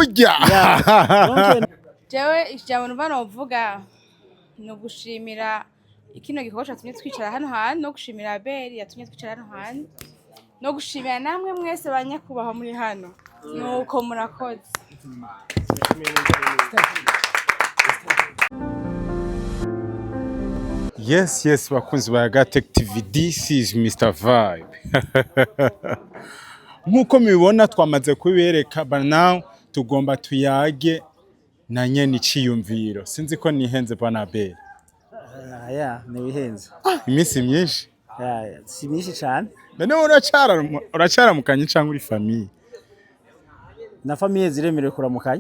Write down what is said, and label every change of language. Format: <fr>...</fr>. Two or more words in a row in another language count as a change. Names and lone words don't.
<rn>jewe ijambo numva novuga no gushimira ikino gikorwa cyatumye twicara hano hantu no gushimira Abeli yatumye twicara hano hantu no gushimira namwe mwese banyakubaho muri hano nuko murakoze. Yes, bakunzi ba Gatech TV,</rn> <en>this is Mr. Vibe.</en> <rn>Nkuko mubibona twamaze kubereka</rn> <en>but now</en> <rn>tugomba tuyage na nyene iciyumviro. Sinzi ko nihenze bwana Abeli. Nibihenze. Imisi myinshi? Si myinshi cyane. None uracara mukanye cyangwa uri famille? Na famille ziremerewe kuramukanya.</rn>